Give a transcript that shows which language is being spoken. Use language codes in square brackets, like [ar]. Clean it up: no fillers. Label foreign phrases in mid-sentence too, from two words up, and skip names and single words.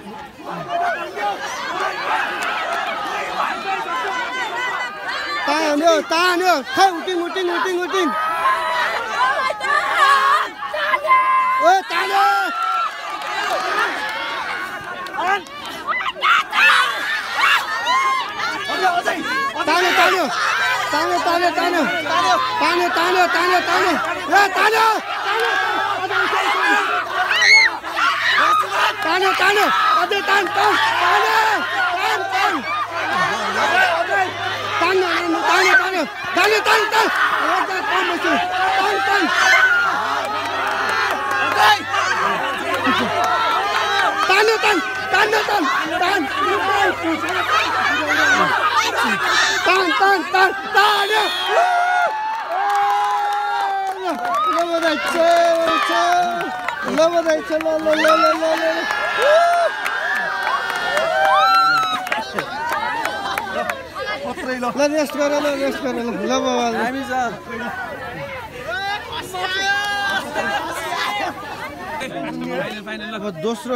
[ne] तान्यो तान्यो खै उटिङ उटिङ उटिङ उटिङ ओ तान्यो तान्यो तान्यो तान्यो तान्यो तान्यो तान्यो तान्यो तान्यो तान्यो ए तान्यो तान्यो तान्यो अझै तान तान तान्यो तान तान तान्यो तान्यो तान्यो तान तान तान तान तान्यो तान तान्यो तान तान तान तान तान तान्यो ल बधाई छ ल रेस्ट गर ल बाबा अब दोस्रो